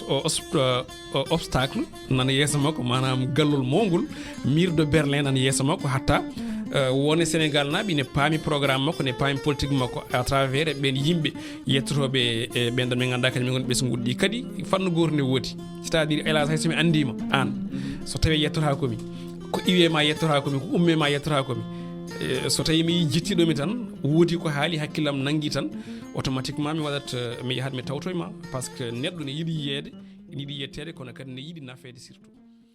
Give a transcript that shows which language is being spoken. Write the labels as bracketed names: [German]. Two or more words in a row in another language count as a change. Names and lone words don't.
[Fula] obstacle nana yeeso makko manam gallol mawgol mur de Berlin nana yeeso makko hatta woni Sénégal naaɓe ne paami programme makko ne paami politique makko à travers ɓen yimɓe yettotoɓe e ɓen ɗon ɓe ganduɗa kadi min gonɓe ɓesguɗi ɗi kadi fanno goto nde woodi [French] c'est à dire hélas [Fula] hay somi andima an so tawi yettota komi ko iwema yettota komi ko ummema yettota komi so tawi mi jittiɗomi tan woodi ko haali hakkillam nanggui tan automatiquement mi waɗat mi yahat mi tawtoyma [French] par ce que [Fula] neɗɗo ne yiiɗi yiyede ne yiiɗi yettede kono kadi ne yiiɗi nafede surtout